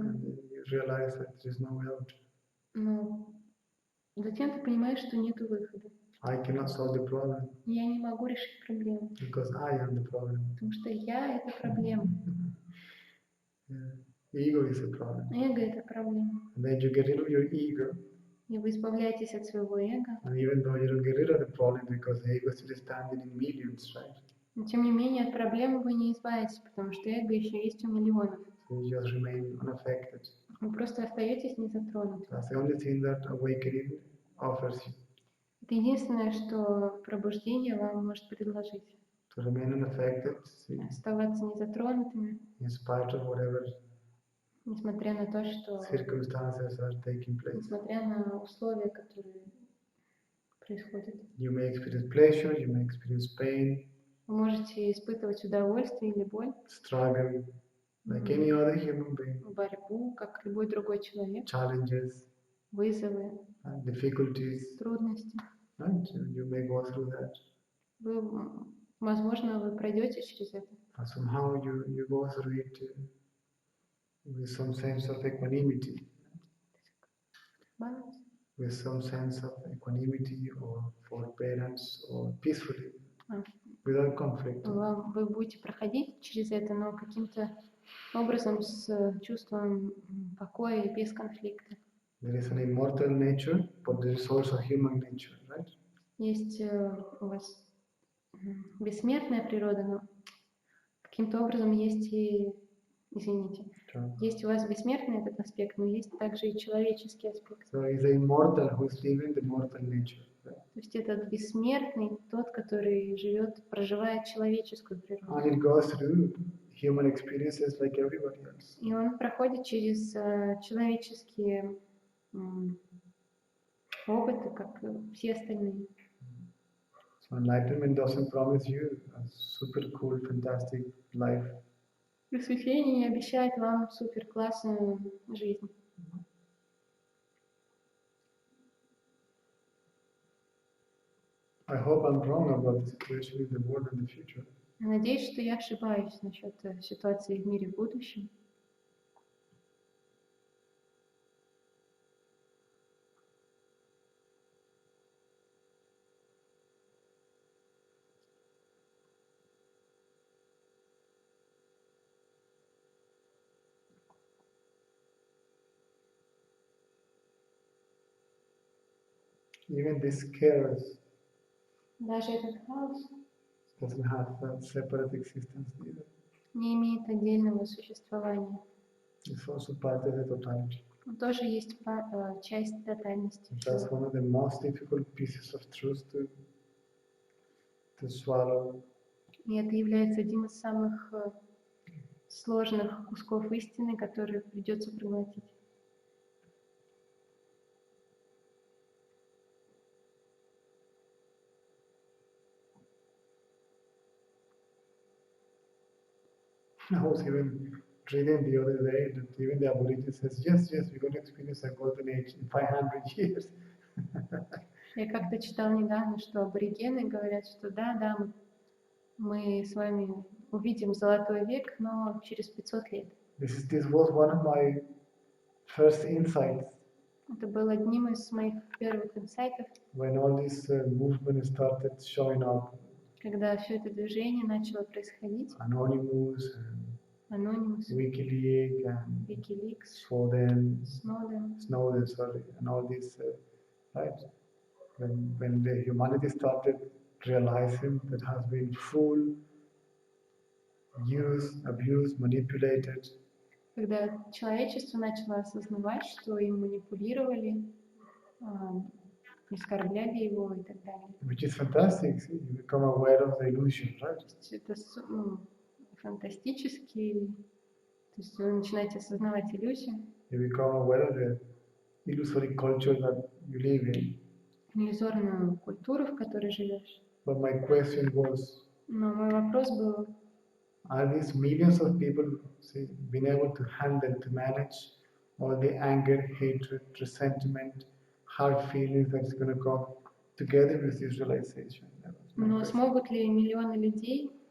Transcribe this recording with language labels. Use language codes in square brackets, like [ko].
[en] And you realize that there is no way out. [ru] Но затем ты понимаешь, что нет выхода. [en] I cannot solve the problem. [ru] Я не могу решить проблему. [en] Because I am the problem. [ru] Потому что я — это проблема. [en] Ego is a problem. [ru] Эго — это проблема. [en] And then you get rid of your ego. [ru] И вы избавляетесь от своего эго. [en] And even though you don't get rid of the problem because the ego is still standing in millions, right? [ru] Но тем не менее от проблемы вы не избавитесь, потому что эго еще есть у миллионов. [en] So you just remain unaffected. [ru] Вы просто остаетесь незатронутым. [en] That's the only thing that awakening offers you. [ru] Это единственное, что пробуждение вам может предложить. [en] To remain unaffected, [ru] оставаться незатронутыми, [en] in spite of whatever [ru] несмотря на то, что [en] circumstances are taking place. [ru] Несмотря на условия, которые происходят. [en] You may experience pleasure, you may experience pain. [ru] Вы можете испытывать удовольствие или боль. [en] Struggle, like any other human being. [ru] Борьбу, как любой другой человек. [en] Challenges. [ru] Вызовы. [en] Difficulties. [ru] Трудности. [en] And you may go through that. [ru] Возможно, вы пройдете через это. [en] And somehow you go through it with some sense of equanimity. Balance. With some sense of equanimity or forbearance or peacefully. Without conflict. [ru] Вы будете проходить через это, но каким-то образом с чувством покоя и без конфликта. [en] There is an immortal nature, but there is also human nature, right? [ru] Есть у вас бессмертная природа, но каким-то образом есть и, извините, есть у вас бессмертный этот аспект, но есть также и человеческий аспект. [en] So is the immortal who is living the mortal nature. Right? [ru] То есть этот бессмертный, тот, который проживает человеческую природу. [en] And it goes through human experiences like everybody else. [ru] И он проходит через человеческие опыты, как все остальные. [en] So enlightenment doesn't promise you a super cool, fantastic life. [ru] Просветление не обещает вам супер классную жизнь. [en] I hope I'm wrong about the situation in the world in the future. [ru] Надеюсь, что я ошибаюсь насчет ситуации в мире в будущем. [en] Even this chaos [ru] Даже этот хаос [en] doesn't have a separate existence either. [ru] не имеет отдельного существования. [en] It's also part of the totality. [ru] Он тоже есть часть тотальности. [en] That's one of the most difficult pieces of truth to swallow. [ru] И это является одним из самых сложных кусков истины, которые придется проглотить. [en] I was even reading the other day that even the Aborigines says, yes, we're going to experience a golden age in 500 years. [ru] Я как-то читал недавно, что аборигены говорят, что да, мы с вами увидим золотой век, но через 500 лет. [en] This was one of my first insights. [ru] Это был одним из моих первых инсайтов, [en] when all this movement started showing up. [ru] когда все это движение начало происходить. [en] Anonymous, Anonymous, WikiLeaks, and WikiLeaks, Snowden, sorry, and all this, right? When the humanity started realizing that has been full used, abused, manipulated. [ru] Когда человечество начало осознавать, что им манипулировали, оскорбляли его и так далее. [en] Which is fantastic. See? You become aware of the illusion, right? [ru] Это фантастически. То есть вы начинаете осознавать иллюзию. [en] You become aware of the illusory culture that you live in. [ru] Иллюзорную культуру, в которой живешь. [en] But my question was, [ru] но мой вопрос был, [en] are these millions of people being able to handle, to manage all the anger, hatred, resentment, hard feelings that's going to come together with this realization? [ru] Но смогут ли миллионы людей